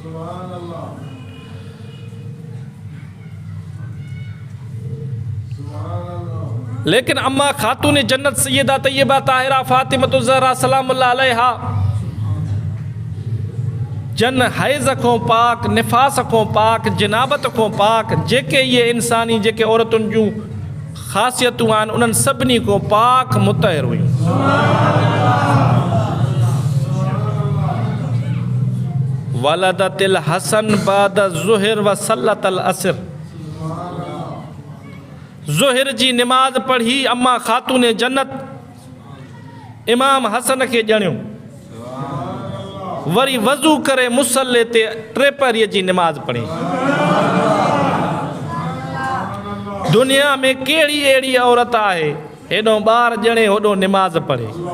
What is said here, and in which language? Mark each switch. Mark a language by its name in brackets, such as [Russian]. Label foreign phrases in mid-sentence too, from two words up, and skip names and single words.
[Sindhi] लेकिन अम्मा ख़ातून जन्नत सैयदा तय्यबा ताहिरा फ़ातिमतुज़ ज़हरा [Arabic] سلام الله عليها [Sindhi] जन हैज़ खां पाक, निफ़ास खां पाक, जनाबत खां पाक, जेके इहे इंसानी जेके औरतुनि जूं ख़ासियतूं आहिनि उन्हनि सभिनी खां पाक मुतहिर हुयूं। [Arabic] ولدت الحسن بعد الظهر و صلت العصر, [Sindhi] ज़ुहिर जी नमाज पढ़ी अम्मा ख़ातून जन्नत इमाम हसन खे ॼणियो, वरी वज़ू करे मुसल्ले ते 3 पहरीअ जी नमाज पढ़ी। दुनिया में कहिड़ी अहिड़ी औरत आहे हेॾो ॿार ॼणे होॾो नमाज पढ़े।